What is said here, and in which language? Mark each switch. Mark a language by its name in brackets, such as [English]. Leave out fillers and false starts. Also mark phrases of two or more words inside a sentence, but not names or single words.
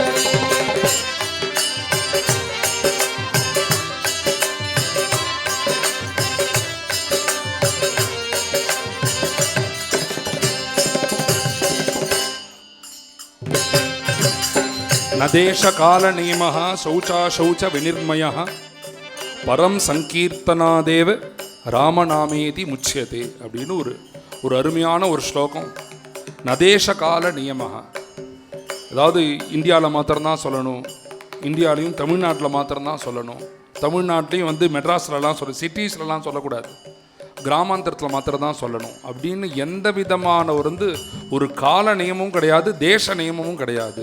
[Sanskrit] न देश काल नियमः शौचा शौच विनिर्मयः परम संकीर्तनादेव रामनामेति मुच्यते [Tamil] அப்படின்னு ஒரு அருமையான ஒரு ஸ்லோகம். [Sanskrit] न देश काल नियमः, [Tamil] அதாவது இந்தியாவில் மாத்திரம்தான் சொல்லணும், இந்தியாவிலையும் தமிழ்நாட்டில் மாத்திரம்தான் சொல்லணும், தமிழ்நாட்டிலையும் வந்து மெட்ராஸ்லலாம் சிட்டிஸ்லலாம் சொல்லக்கூடாது, கிராமாந்தரத்தில் மாத்திரம்தான் சொல்லணும் அப்படின்னு எந்த விதமான ஒரு கால நியமமும் கிடையாது, தேச நியமமும் கிடையாது.